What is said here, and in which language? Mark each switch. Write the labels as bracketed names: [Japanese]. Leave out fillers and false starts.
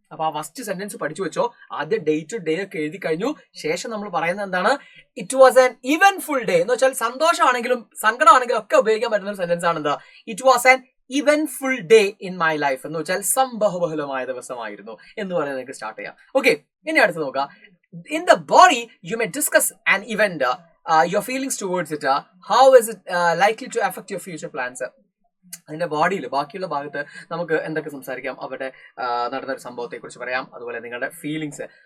[Malayalam] അപ്പൊ ആ first sentence പഠിച്ചു വെച്ചോ. ആദ്യം ഡേറ്റ് ഡേ ഒക്കെ എഴുതി കഴിഞ്ഞു. ശേഷം നമ്മൾ പറയുന്നത് എന്താണ്? [English] it was an eventful day [Malayalam] എന്ന് വെച്ചാൽ സന്തോഷമാണെങ്കിലും സങ്കടമാണെങ്കിലും ഒക്കെ ഉപയോഗിക്കാൻ പറ്റുന്ന ഒരു സെന്റൻസ് ആണ് എന്താ? [English] it was an eventful day in my life [Malayalam] എന്ന് വെച്ചാൽ സംഭവബഹുലമായ ദിവസമായിരുന്നു എന്ന് പറയുന്നത് നിങ്ങൾക്ക് സ്റ്റാർട്ട് ചെയ്യാം. ഓക്കെ, ഇനി അടുത്ത് നോക്കാം. [English] In the body, you may discuss an event, your feelings towards it, how is it likely to affect your future plans. [Malayalam] അതിന്റെ ബോഡിയിൽ ബാക്കിയുള്ള ഭാഗത്ത് നമുക്ക് എന്തൊക്കെ സംസാരിക്കാം, അവിടെ നടന്ന ഒരു സംഭവത്തെ കുറിച്ച് പറയാം, അതുപോലെ നിങ്ങളുടെ ഫീലിങ്സ്.